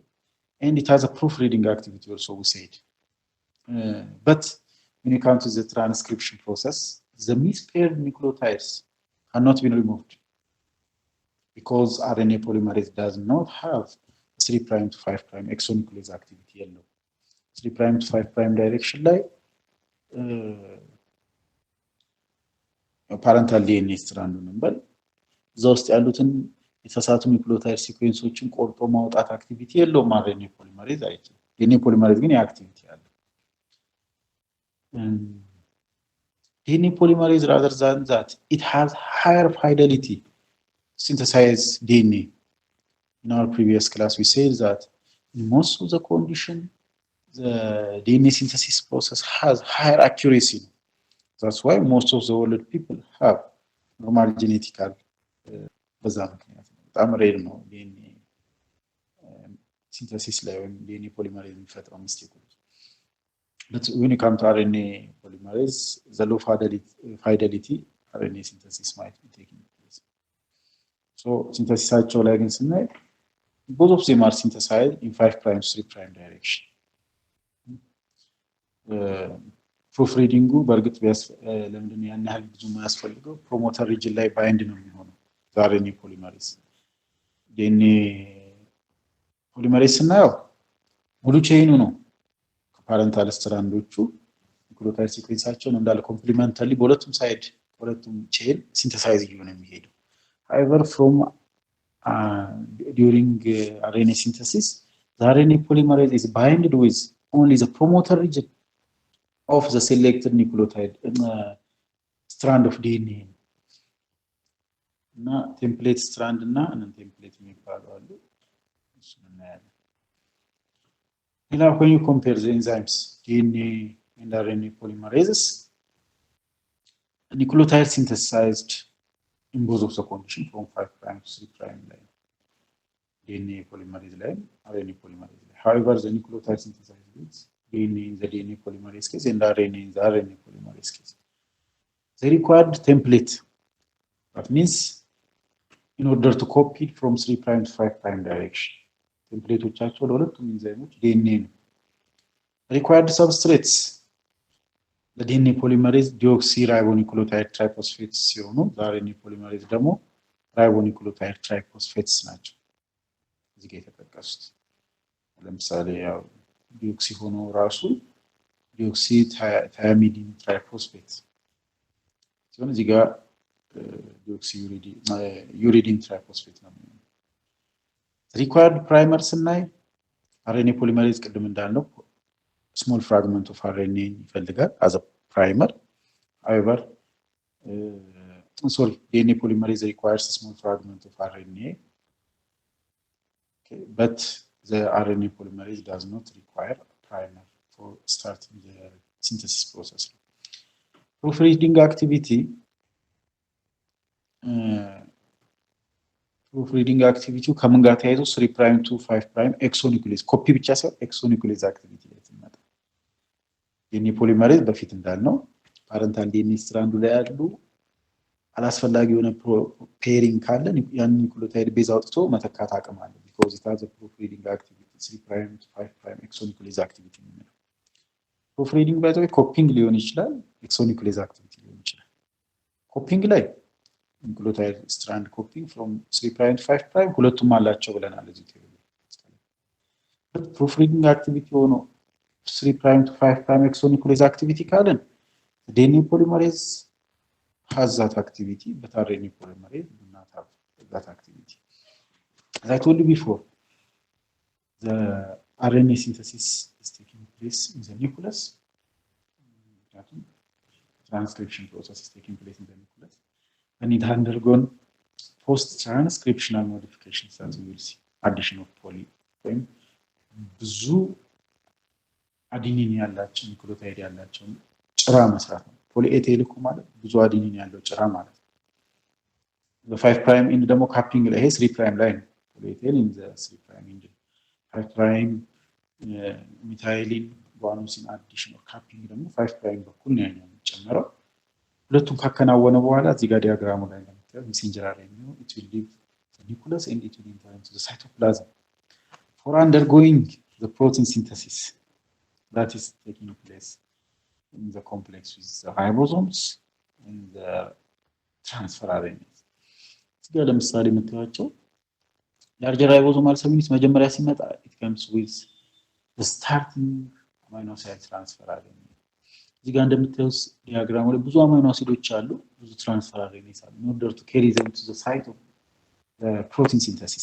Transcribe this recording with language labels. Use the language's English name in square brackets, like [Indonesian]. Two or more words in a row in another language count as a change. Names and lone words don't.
[English] And it has a proofreading activity also, we said. But when it comes to the transcription process, the mispaired nucleotides cannot be removed because RNA polymerase does not have 3' to 5' exonuclease activity yellow. 3' to 5' direction [Amharic] ላይ [English] parental DNA strand [Amharic] እንበል እዛ ውስጥ ያሉትን የተሳሳቱ ኒውክሊዮታይድ ሲኩዌንሶችን ቆርጦ ማውጣት አክቲቪቲ የለውም [English] RNA polymerase [Amharic] አይችልም። [English] DNA polymerase [Amharic] ግን የአክቲቪቲ አለ። [English] DNA polymerase rather than that, it has higher fidelity to synthesize DNA. In our previous class, we said that in most of the condition, the DNA synthesis process has higher accuracy. That's why most of the world people have normal genetical [Amharic] በጣም ሬር ነው DNA synthesis ላይ ወይም DNA polymerase የሚፈጥረው ሚስቴክ። [English] But when it comes to RNA polymerase, the low fidelity RNA synthesis might be taking place. So synthesis [Amharic] ላይ ግን ስናይ [English] both of them are synthesized in 5' 3' direction. [Amharic] Proofreading በርግጥ ለምንድን ያን ያህል ብዙ ማያስፈልገው [English] promoter region [Amharic] ላይ ባይንድ ነው የሚሆነው [English] RNA polymerase. DNA polymerase [Amharic] ስናየው ሙሉ ቼይኑ ነው ፓረንታል ስትራንዶቹ ኒውክሊዮታይድ ሲኩዌንሳቸውን እንዳለ ኮምፕሊመንታሊ በሁለቱም ሳይድ ሁለቱም ቼን ሲንተሳይዝ እየሆነ የሚሄደው። [English] however from during RNA synthesis the RNA polymerase is binded with only the promoter region of the selected nucleotide strand of DNA. [Amharic] እና ቴምፕሌት ስትራንድ እና ነን ቴምፕሌት የሚባሉ አሉ። እሱን እናያለን። [English] Now, when you compare the enzymes DNA and RNA polymerases, nucleotide synthesized in both of the condition from 5' to 3' line, DNA polymerase line, RNA polymerase line. However, the nucleotide synthesized with DNA in the DNA polymerase case and RNA in the RNA polymerase case, the required template. That means, in order to copy it from 3' to 5' direction. [Amharic] ቴምፕሌቶቻቸው ለሁለቱም ኢንዛይሞች ዲኤንኤ ነው። [English] required substrates [Amharic] ለዲኤንኤ ፖሊመሬዝ [English] deoxyribonucleotide triphosphates [Amharic] ሲሆኑ ለአርኤንኤ ፖሊመሬዝ ደግሞ [English] ribonucleotide triphosphates [Amharic] ናቸው እዚህ ጋር የተጠቀሱት። ለምሳሌ ያው ዲኦክሲ ሆኖ ራሱ [English] deoxy thymidine triphosphate [Amharic] ሲሆን እዚህ ጋር [English] deoxy uridine triphosphate [Amharic] ነው። [English] required primer [Amharic] ስናይ [English] RNA polymerase [Amharic] ቅድም እንዳልነው [English] small fragment of RNA [Amharic] ይፈልጋል [English] as a primer. However, DNA polymerase requires a small fragment of RNA. Okay, but the RNA polymerase does not require a primer for starting the synthesis process. Proofreading activity proofreading activity [Amharic] ከምን ጋር ተያይዞ [English] 3' to 5' exonuclease [Amharic] ኮፒ ብቻ ሳይሆን [English] exonuclease activity [Amharic] ላይ ተመጣ [English] DNA polymerase [Amharic] በፊት እንዳልነው [English] ፓረንታል DNA [Amharic] ስትራንዱ ላይ ያሉ አላስፈላጊ የሆነ ፔሪንግ ካለ ያን [English] nucleotide base [Amharic] አውጥቶ መተካት አቅም አለ [English] because it has a proofreading activity 3' to 5' exonuclease activity ነው። proofreading by the way [Amharic] ኮፒንግ ሊሆን ይችላል [English] exonuclease activity [Amharic] ሊሆን ይችላል። [English] ኮፒንግ ላይ nucleotide strand copying from 3' to 5' [Amharic] ሁለቱም አላቸው ብለናል እዚህ ቴዎሪ። [English] but proofreading activity ሆኖ 3' to 5' exonuclease activity ካለን DNA polymerase has that activity but RNA polymerase do not have that activity. As I told you before, the RNA synthesis is taking place in the nucleus. Transcription process is taking place in the nucleus. And it undergone post-transcriptional modifications, as we will see. Addition of poly. [Amharic] ብዙ አዲኒን ያላቸው ኒውክሊዮታይድ ያላቸው ጭራ መስራት ነው። [English] poly A tail [Amharic] እኮ ማለት ብዙ አዲኒን ያለው ጭራ ማለት ነው። በ5' ኢንድ ደግሞ ካፒንግ ላይ ይሄ 3' ላይ ነው። [English] poly A tail in the 3' end 5' methylene guanosine addition or capping [Amharic] ደግሞ [English] 5 prime [Amharic] በኩል ነው ያኛው የሚጨመረው። ሁለቱም ካከናወነ በኋላ እዚህ ጋር ዲያግራሙ ላይ እንደምታዩት [English] messenger RNA [Amharic] ነው [English] it will leave the nucleus and it will enter into the cytoplasm for undergoing the protein synthesis that is taking place in the complex with the ribosomes and the transfer RNA. [Amharic] እዚህ ጋር ለምሳሌ የምታዩቸው [English] larger ribosomal subunits [Amharic] መጀመሪያ ሲመጣ [English] it comes with the starting amino acid transfer RNA. [Amharic] እዚህ ጋር እንደምታዩት ዲያግራሙ ላይ ብዙ አማይኖ አሲዶች አሉ፣ ብዙ ትራንስፈር RNAs አሉ [English] in order to carry them to the site of the protein synthesis.